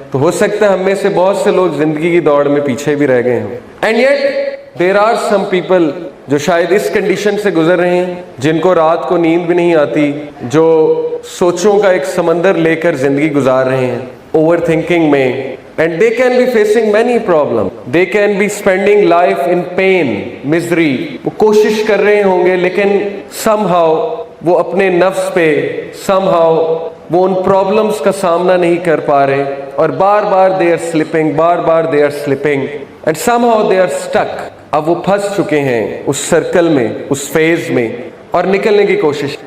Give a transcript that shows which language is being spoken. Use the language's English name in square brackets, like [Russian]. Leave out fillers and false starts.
[Urdu] تو ہو سکتا ہے ہم میں سے بہت سے لوگ زندگی کی دوڑ میں پیچھے بھی رہ گئے ہیں. [English] and yet there are some people [Urdu] جو شاید اس کنڈیشن سے گزر رہے ہیں، جن کو رات کو نیند بھی نہیں آتی، جو سوچوں کا ایک سمندر لے کر زندگی گزار رہے ہیں، اوور تھنکنگ میں. [English] And they can be facing many problems. They can be spending life in pain, misery. [Urdu] وہ کوشش کر رہے ہوں گے لیکن somehow وہ اپنے نفس پہ somehow وہ ان پرابلمس کا سامنا نہیں کر پا رہے، اور بار بار [English] they are slipping، [Urdu] bar bar [English] they are slipping and somehow they are stuck. [Urdu] اب وہ پھنس چکے ہیں اس سرکل میں، اس فیز میں، اور نکلنے کی کوشش.